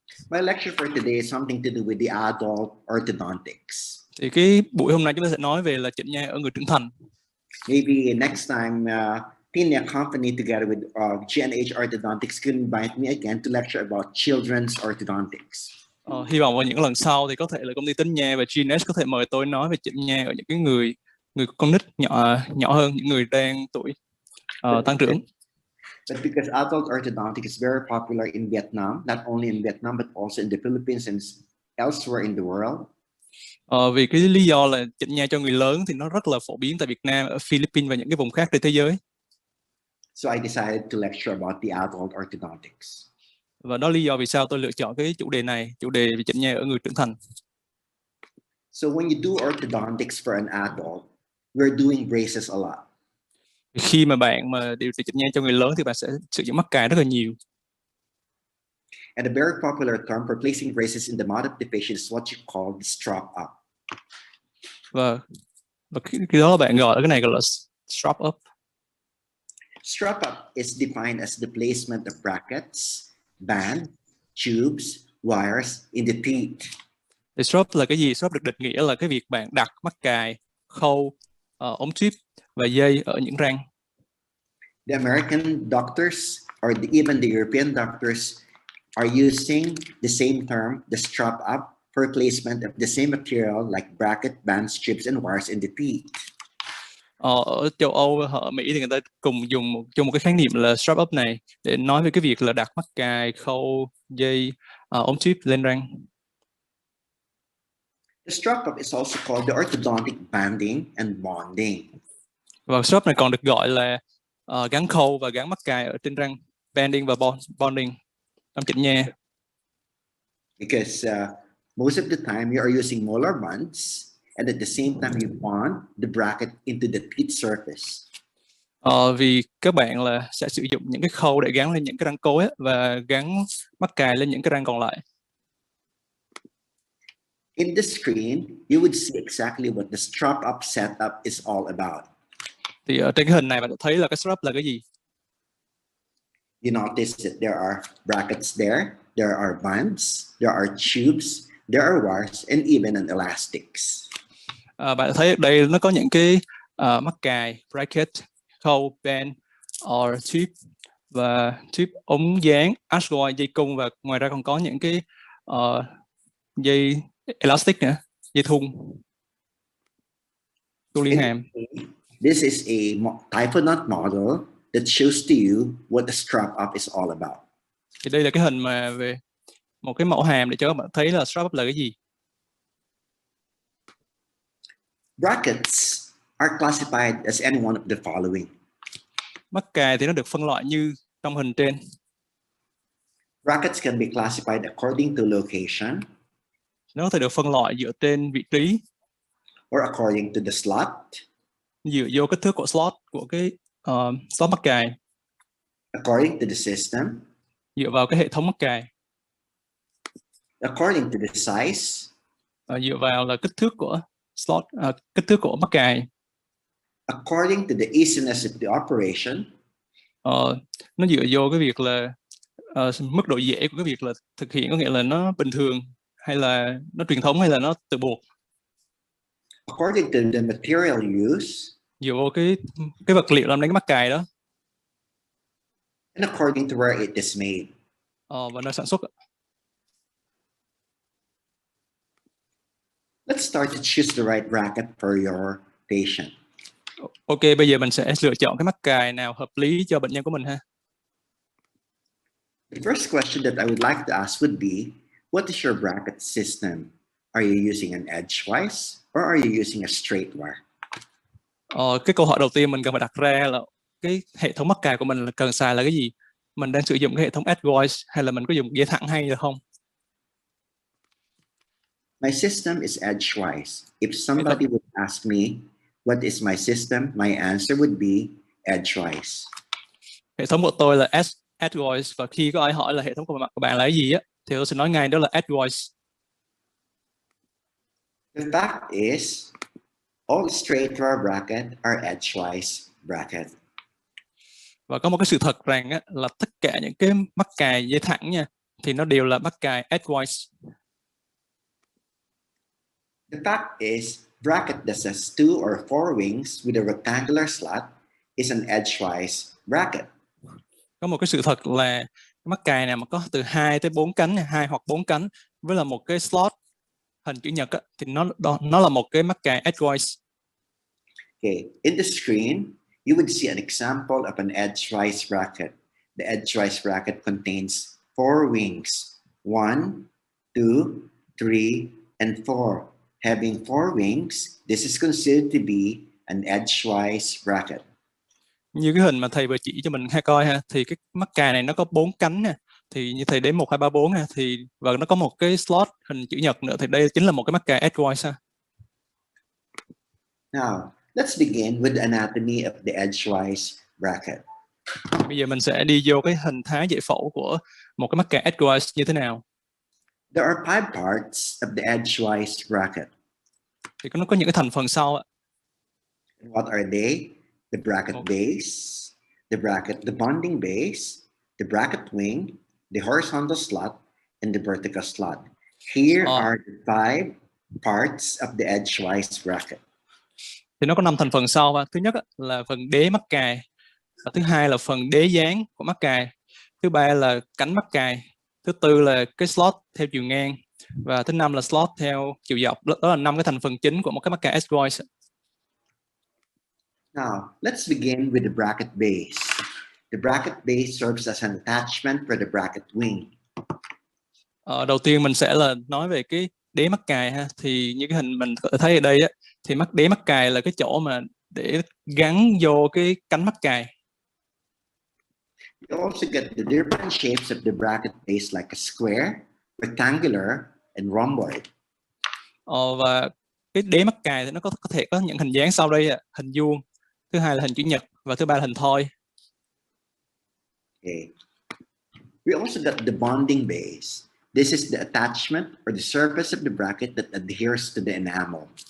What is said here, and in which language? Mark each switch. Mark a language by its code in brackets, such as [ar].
[en] My lecture for today is something to do with the adult orthodontics. [vi] Thì cái buổi hôm nay chúng ta sẽ nói về là chỉnh nha ở người trưởng thành. [en] Maybe next time THકોNG together with G&H Orthodontics can invite me again to lecture about children's orthodontics. [vi] Hy vọng vào những lần sau thì có thể là công ty Tính Nha và G&H có thể mời tôi nói về chỉnh nha ở những cái người con nít nhỏ hơn, những người đang tuổi tăng trưởng. [en] But because adult orthodontics is very popular in Vietnam, not only in Vietnam but also in the Philippines and elsewhere in the world. [vi] Vì cái lý do là chỉnh nha cho người lớn thì nó rất là phổ biến tại Việt Nam, ở Philippines và những cái vùng khác trên thế giới. [en] So I decided to lecture about the adult orthodontics. [vi] Và đó là lý do vì sao tôi lựa chọn cái chủ đề này, chủ đề về chỉnh nha ở người trưởng thành. [en] So when you do orthodontics for an adult, we're doing braces a lot. [vi] Khi mà bạn mà điều trị chỉnh nha cho người lớn thì bạn sẽ sử dụng mắc cài rất là nhiều. [en] And a very popular term for placing braces in the mouth of the patient is what you call the strap up. [vi] Và cái đó bạn gọi cái này gọi là strap up. [en] Strap up is defined as the placement of brackets, band, tubes, wires in the teeth. The strap [vi] là cái gì? Strap được định nghĩa là cái việc bạn đặt mắc cài, khâu, ống tuyếp và dây ở những răng. [en] The American doctors or even the European doctors are using the same term, the strap up, for placement of the same material like bracket, bands, strips, and wires in the teeth. [vi] Ở châu Âu, ở Mỹ thì người ta cùng dùng một cái khái niệm là strap up này để nói về cái việc là đặt mắc cài, khâu, dây, ống tuyếp lên răng. [en] The strap up is also called the orthodontic banding and bonding. [vi] Và strap này còn được gọi là gắn khâu và gắn mắc cài ở trên răng, banding và bonding trong chỉnh nha. [en] Because most of the time you are using molar bonds, and at the same time you bond the bracket into the teeth surface. [vi] Vì các bạn là sẽ sử dụng những cái khâu để gắn lên những cái răng cối và gắn mắc cài lên những cái răng còn lại. [en] In the screen, you would see exactly what the strap up setup is all about. [vi] Thì ở trên cái hình này bạn thấy là cái strap là cái gì? [en] You notice that there are brackets there, there are bands, there are tubes, there are wires, and even an elastics. [vi] Bạn thấy ở đây nó có những cái mắc cài, bracket, khâu, band, [en] or [vi] tube, và tube ống dán, argoid, dây cung, và ngoài ra còn có những cái dây elastic nữa, dây thun liên hàm. [en] This is a type of knot model that shows to you what the strap up is all about. [vi] Thì đây là cái hình mà về một cái mẫu hàm để cho các bạn thấy là strap up là cái gì. [en] Brackets are classified as any one of the following. [vi] Mắc cài thì nó được phân loại như trong hình trên. [en] Brackets can be classified according to location. [vi] Nó có thể được phân loại dựa trên vị trí. [en] Or according to the slot. [vi] Dựa vô kích thước của slot của cái slot mắc cài. [en] According to the system. [vi] Dựa vào cái hệ thống mắc cài. [en] According to the size. [vi] Dựa vào là kích thước của slot, kích thước của mắc cài. [en] According to the easiness of the operation. [vi] Nó dựa vô cái việc là mức độ dễ của cái việc là thực hiện, có nghĩa là nó bình thường hay là nó truyền thống hay là nó tự buộc. [en] According to the material used. [vi] Dựa vô cái vật liệu làm nên cái mắc cài đó. [en] And according to where it is made. [vi] Và nơi sản xuất. [en] Let's start to choose the right bracket for your patient. [vi] Ok, bây giờ mình sẽ lựa chọn cái mắc cài nào hợp lý cho bệnh nhân của mình ha. [en] The first question that I would like to ask would be, what is your bracket system? Are you using an edgewise or are you using a straight wire? [vi] Cái câu hỏi đầu tiên mình cần phải đặt ra là cái hệ thống mắc cài của mình là cần xài là cái gì? Mình đang sử dụng cái hệ thống edgewise hay là mình có dùng dây thẳng hay là không? [en] My system is edgewise. If somebody would ask me, what is my system? My answer would be edgewise. [vi] Hệ thống của tôi là edgewise, và khi có ai hỏi là hệ thống của bạn là cái gì á, thì tôi sẽ nói ngay đó là edgewise. [en] The fact is, all straight wire bracket are edgewise bracket. [vi] Và có một cái sự thật rằng á, là tất cả những cái mắc cài dây thẳng nha, thì nó đều là mắc cài edgewise. [en] The fact is, bracket that has 2 or 4 wings with a rectangular slot is an edgewise bracket. [vi] Có một cái sự thật là mắc cài nào mà có từ 2 tới 4 cánh, 2 hoặc 4 cánh với là một cái slot hình chữ nhật á, thì nó là một cái mắc cài edgewise. [en] Okay, in the screen, you would see an example of an edgewise bracket. The edgewise bracket contains 4 wings, 1, 2, 3, and 4. Having 4 wings, this is considered to be an edgewise bracket. [vi] Như cái hình mà thầy vừa chỉ cho mình hay coi ha, thì cái mắc cài này nó có 4 cánh nè, thì như thầy đếm 1, 2, 3, 4 ha, thì và nó có một cái slot hình chữ nhật nữa, thì đây chính là một cái mắc cài edgewise ha. [en] Now, let's begin with the anatomy of the edgewise bracket. [vi] Bây giờ mình sẽ đi vô cái hình thái giải phẫu của một cái mắc cài edgewise như thế nào. [en] There are 5 parts of the edgewise bracket. [vi] Thì nó có những cái thành phần sau ạ. [en] What are they? The bracket base, the bonding base, the bracket wing, the horizontal slot, and the vertical slot. Here are the 5 parts of the edgewise bracket. [vi] Thì nó có 5 thành phần sau. Thứ nhất là phần đế mắc cài, và thứ hai là phần đế dán của mắc cài, thứ ba là cánh mắc cài, thứ tư là cái slot theo chiều ngang, và thứ năm là slot theo chiều dọc. Đó là 5 cái thành phần chính của một cái mắc cài edgewise. [en] Now, let's begin with the bracket base. The bracket base serves as an attachment for the bracket wing. [vi] Đầu tiên mình sẽ là nói về cái đế mắc cài ha. Thì như cái hình mình có thể thấy ở đây á, thì đế mắc cài là cái chỗ mà để gắn vô cái cánh mắc cài. [en] You also get the different shapes of the bracket base like a square, rectangular, and rhomboid. [vi] Và cái đế mắc cài thì nó có thể có những hình dáng sau đây, hình vuông, thứ hai là hình chữ nhật, và thứ ba là hình thoi. [en] Okay. We also got the bonding base. This is the attachment or the surface of the bracket that adheres to the enamel.